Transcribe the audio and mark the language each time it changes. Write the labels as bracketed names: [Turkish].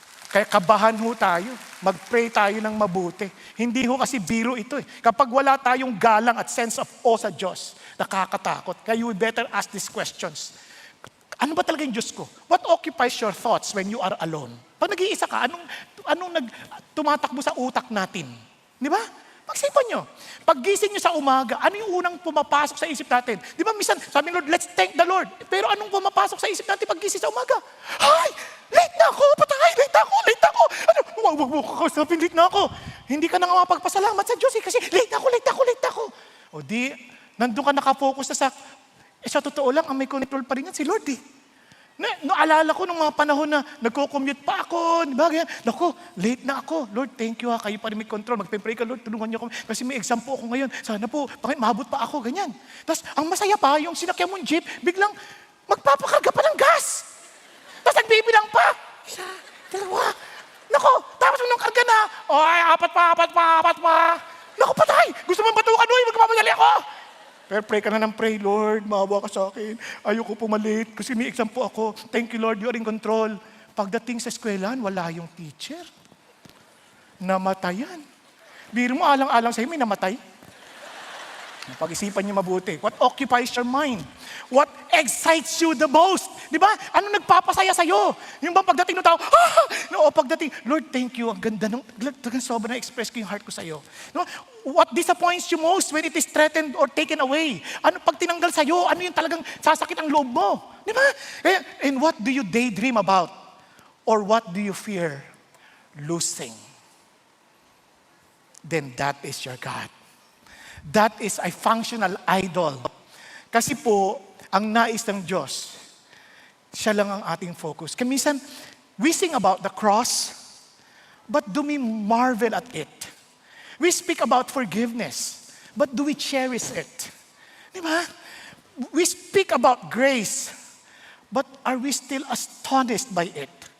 [Filipino] Kaya kabahan ho tayo. Mag-pray tayo ng mabuti. Hindi ho kasi biro ito eh. Kapag wala tayong galang at sense of awe sa Diyos, nakakatakot. Kaya [English] you better ask these questions. [Filipino] Ano ba talaga yung Diyos ko? [English] What occupies your thoughts when you are alone? [Filipino] Pag nag-iisa ka, anong tumatakbo sa utak natin? Di ba? Pagsipan nyo. Paggising nyo sa umaga, ano yung unang pumapasok sa isip natin? Di ba, minsan, sabi ng Lord, [English] let's thank the Lord. [Filipino] Pero anong pumapasok sa isip natin paggising sa umaga? Ay, late na ako, patay, late ako. Ano, wag mo kakasapin, late na ako. Hindi ka na nga mapagpasalamat sa Diyos kasi late ako. O di, nandun ka nakafocus na sa totoo lang, ang may control pa rin yan si Lord eh. Naalala ko nung mga panahon na nagko-commute pa ako, di ba? Naku, late na ako. Lord, thank you ha, kayo pa rin may control. Magpe-pray ka, Lord, tulungan niyo ako. Kasi may exam po ako ngayon. Sana po, bakit mahabot pa ako, ganyan. Tapos, ang masaya pa, yung sinakyan mong jeep, biglang magpapakarga pa ng gas. Tapos nagbibilang pa. Isa, dalawa. Naku, tapos nung karga na, ay, apat pa. Naku, patay. Gusto mong batukan, uy, magpapadali ako. Pero pray ka na ng pray, Lord, maawa ka sa akin. Ayoko pumalit kasi may exam po ako. [English] Thank you, Lord, you are in control. [Filipino] Pagdating sa eskwelahan, wala yung teacher. Namatayan. Biro mo, alang-alang sa'yo, may namatay. Pag-isipan niyo mabuti. [English] What occupies your mind? What excites you the most? [Filipino] Di ba? Ano nagpapasaya sa'yo? Yung bang pagdating ng tao, no, pagdating, Lord, thank you. Ang ganda ng, sobrang na-express ko yung heart ko sa'yo. No? [English] What disappoints you most when it is threatened or taken away? [Filipino] Ano pag tinanggal sa'yo? Ano yung talagang sasakit ang loob mo? Di ba? [English] And what do you daydream about? Or what do you fear losing? Then that is your God. That is a functional idol. [Filipino] Kasi po, ang nais ng Diyos, siya lang ang ating focus. Kaya minsan, [English] we sing about the cross, but do we marvel at it? We speak about forgiveness, but do we cherish it? [Filipino] Di ba? [English] We speak about grace, but are we still astonished by it?